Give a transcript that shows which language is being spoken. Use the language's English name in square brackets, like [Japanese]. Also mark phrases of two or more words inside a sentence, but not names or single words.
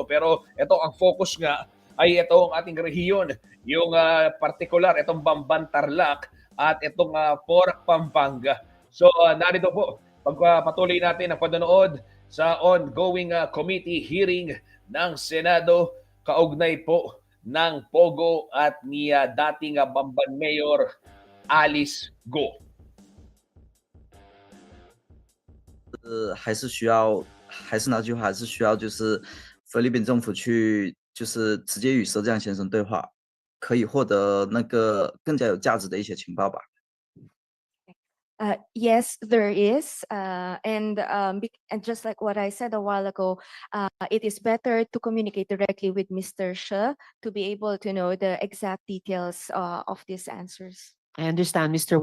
[Filipino] Pero ito ang focus nga ay ito ang ating rehiyon, yung particular, itong Bamban Tarlac at itong Porac Pampanga. So narito po, pagpatuloy natin ang panonood sa [English] ongoing committee hearing [Filipino] ng Senado kaugnay po ng Pogo at ni dating Bamban Mayor Alice Go. [Chinese] 还是需要，还是那句话，还是需要就是菲律宾政府去就是直接与佘志阳先生对话，可以获得那个更加有价值的一些情报吧。 [English] Yes, there is. And just like what I said a while ago, it is better to communicate directly with Mr. She to be able to know the exact details of these answers. I understand, Mr.